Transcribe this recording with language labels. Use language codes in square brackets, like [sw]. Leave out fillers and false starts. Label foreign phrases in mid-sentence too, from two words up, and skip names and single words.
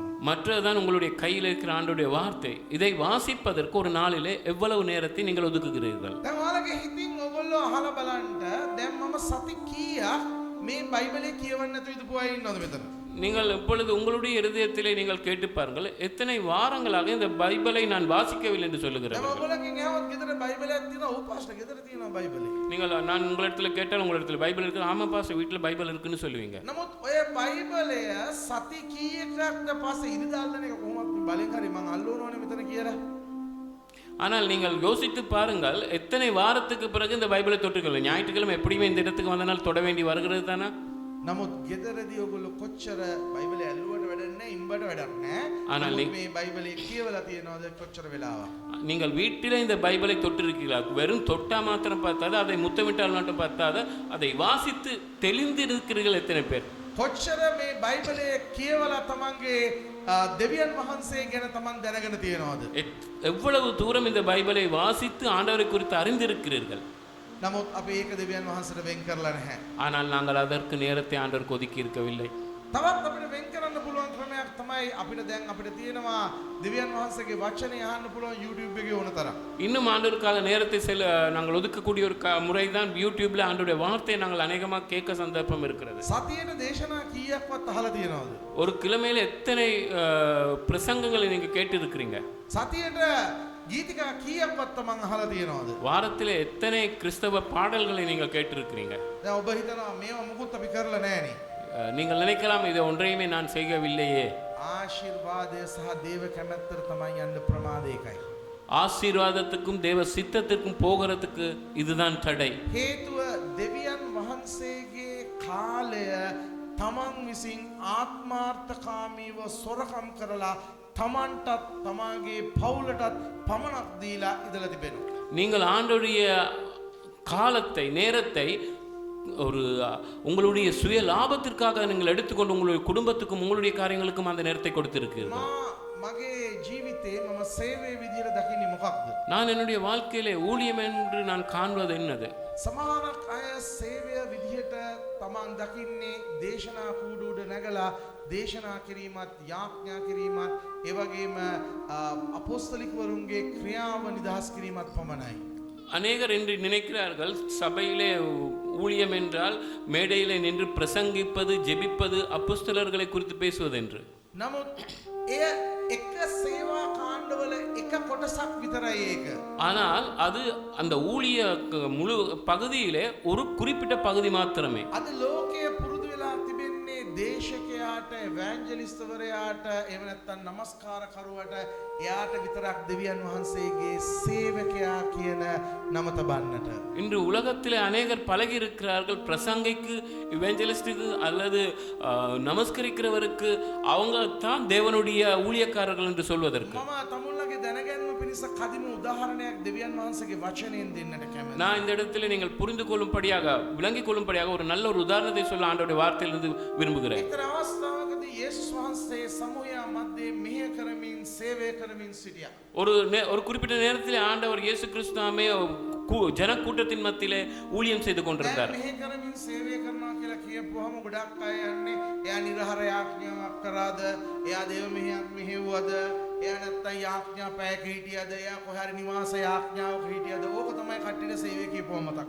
[ta] மற்றதுதான் உங்களுடைய கையில் இருக்கிற ஆண்டவருடைய வார்த்தை. இதை வாசிப்பதற்கு ஒரு நாளிலே எவ்வளவு நேரத்தை நீங்கள் ஒதுக்குகிறீர்கள்? [si] දැන් ඔයාලගේ හිතින් ඔයගොල්ලෝ අහලා බලන්න දැන් මම සති කීයක් මේ බයිබලේ කියවන්න නැතුව ඉඳපු අය ඉන්නවද මෙතන? [ta] நீங்கள் இப்பொழுது உங்களுடைய இருதயத்திலே நீங்கள் கேட்டு பாருங்கள், எத்தனை வாரங்களாக இந்த பைபிளை நான் வாசிக்கவில்லை என்று சொல்லுகிறேன். [si] දැන් ඔයගොල්ලන්ගෙන් ඇහුවොත් ගෙදර බයිබලයක් තියෙනවා. ඔව් පාස්ටර් ගෙදර තියෙනවා බයිබලේ. [ta] நீங்கள் நான் உங்களிடத்துல கேட்டால் உங்களிடத்துல பைபிள் இருக்கு, ஆமா பாஸ்டர் வீட்டில் பைபிள் இருக்குன்னு சொல்லுவீங்க. [si] නමුත් ඔය බයිබලය සති කීයකට පස්සේ ඉරිදාල්දන එක කොහොමද බලෙන් හරි මං අල්ලවනවනේ මෙතන කියලා. [ta] ஆனால் நீங்கள் யோசித்து பாருங்கள், எத்தனை வாரத்துக்கு பிறகு இந்த பைபிளை தொட்டுக்கொள்ள ஞாயிற்றுக்கிழமை எப்படியுமே இந்த இடத்துக்கு வந்தனால் தொட வேண்டி வருகிறது தானே. [si] නමුත් ගෙදරදී ඔයගොල්ලෝ කොච්චර බයිබලය ඇල්ලුවට වැඩක් නැහැ, ඉම්බට වැඩක් නැහැ. [ta] ஆனால் [si] මේ බයිබලේ කියවලා තියෙනවද කොච්චර වෙලාවක්? [ta] நீங்கள் வீட்டில் இந்த பைபிளை தொட்டிருக்கிறீர்கள். வெறும் தொட்டா மாத்திரம் பார்த்தாது, அதை முத்தமிட்டால் மட்டும் பார்த்தாது, அதை வாசித்து தெளிந்திருக்கிறீர்கள் எத்தனை பேர்? [si] කොච්චර මේ බයිබලයේ කියවලා තමන්ගේ දෙවියන් වහන්සේ ගැන තමන් දැනගෙන තියෙනවද? [ta] எவ்வளவு தூரம் இந்த பைபிளை வாசித்து ஆண்டவரை குறித்து அறிந்திருக்கிறீர்கள்? [si] නමුත් අපි ඒක දෙවියන් වහන්සේට වෙන් කරලා නැහැ. [ta] ஆனால் நாங்கள் அதற்கு நேரத்தை ஆண்டவருக்கு ஒதுக்கி இருக்கவில்லை. [si] තවත් අපිට වෙන් කරන්න පුළුවන් ක්‍රමයක් තමයි අපිට දැන් අපිට තියෙනවා දෙවියන් වහන්සේගේ වචනේ අහන්න පුළුවන් YouTube එකේ ඕන තරම්. [ta] இன்னும் ஆண்டவருக்காக நேரத்தை நாங்கள் ஒதுக்கக்கூடிய ஒரு முறை தான் யூடியூப்ல ஆண்டவருடைய வார்த்தையை நாங்கள் அநேகமாக கேட்க சந்தர்ப்பம் இருக்கிறது. [si] සතියේට දේශනා කීයක්වත් අහලා තියෙනවද? [ta] ஒரு கிழமையில எத்தனை பிரசங்கங்களை நீங்க கேட்டு இருக்கிறீங்க? [si] සතියේට ගීතිකා කීයක්වත් තමන් අහලා තියෙනවද? [ta] வாரத்தில் எத்தனை கிறிஸ்தவ பாடல்களை நீங்கள் கேட்டிருக்கிறீங்க? [si] දැන් ඔබ හිතනවා මේවා මුකුත් අපි කරලා නැහනේ. [ta] நீங்கள் நினைக்கலாம் இதை ஒன்றையுமே நான் செய்யவில்லையே. [si] ආශිර්වාදය සහ දේව කැමැත්තට තමයි යන්න ප්‍රමාදය එකයි. [ta] ஆசீர்வாதத்துக்கும் தேவ சித்தத்திற்கும் போகிறதுக்கு இதுதான் தடை. [si] හේතුව දෙවියන් වහන්සේගේ කාලය තමන් විසින් ආත්මාර්ථකාමීව සොරකම් කරලා තමන්ටත් තමාගේ පවුලටත් පමණක් දීලා ඉඳලා තිබෙනවා. [ta] நீங்கள் ஆண்டவருடைய காலத்தை நேரத்தை ஒரு உங்களுடைய சுய லாபத்திற்காக நீங்கள் எடுத்துக்கொண்டு உங்களுடைய குடும்பத்துக்கும் உங்களுடைய காரியங்களுக்கும் அந்த நேரத்தை கொடுத்திருக்கிறீர்கள். [si] මගේ ජීවිතේ මම සේවයේ විදියට දකින්නේ මොකක්ද? [ta] நான் என்னுடைய வாழ்க்கையிலே ஊழியம் என்று நான் காண்பது என்னது? [si] සමහරක් අය සේවය විදියට තමන් දකින්නේ දේශනා කූඩුවට නැගලා දේශනා කිරීමත් යාඥා කිරීමත් ඒ වගේම අපොස්තලිකවරුන්ගේ ක්‍රියාව නිදහස් කිරීමත් පමණයි. [ta] அநேகர் என்று நினைக்கிறார்கள் சபையிலே ஊழியம் என்றால் மேடையிலே நின்று பிரசங்கிப்பது ஜெபிப்பது அப்போஸ்தலர்களை குறித்து பேசுவது என்று. [si] නමුත් එය එක සේවා කාණ්ඩවල එක කොටසක් විතරයි ඒක. [ta] ஆனால் அது அந்த ஊழிய முழு பகுதியிலே ஒரு குறிப்பிட்ட பகுதி மாத்திரமே. [si] අද ලෝකයේ පුරුදු වෙලා තිබෙන්නේ දේශකයාට එවැන්ජලිස්ට්වරයාට එහෙම නැත්නම් නමස්කාරකරුවට එයාට විතරක් දෙවියන් වහන්සේගේ සේවකයා කියන නම තබන්නට. [ta] இன்று உலகத்திலே அநேகர் பழகி இருக்கிறார்கள் பிரசங்கிக்கு இவெஞ்சலிஸ்டுக்கு அல்லது நமஸ்கரிக்கிறவருக்கு அவங்க தான் தேவனுடைய ஊழியக்காரர்கள் என்று சொல்வதற்கு. [si] මම තමුන්ලගේ දැනගැන්ම පිණිස කදිම උදාහරණයක් දෙවියන් වහන්සේගේ වචනයෙන් දෙන්නට කැමතියි. [ta] நான் இந்த இடத்துல நீங்கள் புரிந்து கொள்ளும்படியாக விளங்கிக் கொள்ளும்படியாக ஒரு நல்ல ஒரு உதாரணத்தை சொல்ல ஆண்டவருடைய வார்த்தையிலிருந்து விரும்புகிறேன். [si] එක්තරා අවස්ථාවකදී යේසුස් වහන්සේ සමුහයා මැද්දේ මෙහෙය කරමින් සේවය කරමින් සිටියා. [ta] ஒரு குறிப்பிட்ட நேரத்தில் ஆண்டவர் இயேசு கிறிஸ்துவே ஜனக்கூட்டத்தின் மத்தியிலே ஊழியம் செய்து கொண்டிருந்தார். [si] මෙහෙය කරමින් සේවය කරනවා කියලා කියපුවහම ගොඩක් අය යන්නේ එයා නිරහර යාඥාවක් කරාද එයා දේව මෙහෙයක් මෙහෙව්වද එයා නැත්තම් යාඥා පැයක හිටියද එයා කොහේ හරි නිවාස යාඥාවක හිටියද ඕක තමයි කට්ටියට සේවය කියපුවම මතක්.